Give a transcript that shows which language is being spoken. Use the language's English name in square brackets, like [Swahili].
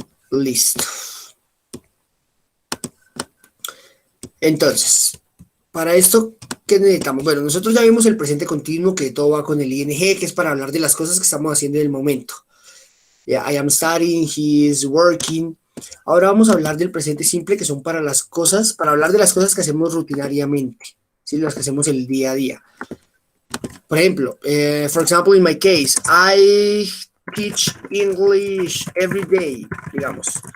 [Spanish] Listo. Entonces, para esto, ¿qué necesitamos? Bueno, nosotros ya vimos el presente continuo, que todo va con el ing, que es para hablar de las cosas que estamos haciendo en el momento. [English] Yeah, I am studying, he is working. [Spanish] Ahora vamos a hablar del presente simple, que son para las cosas, para hablar de las cosas que hacemos rutinariamente, ¿sí? Las que hacemos el día a día. Por ejemplo, [English] for example, in my case, I teach English every day, [Spanish] digamos.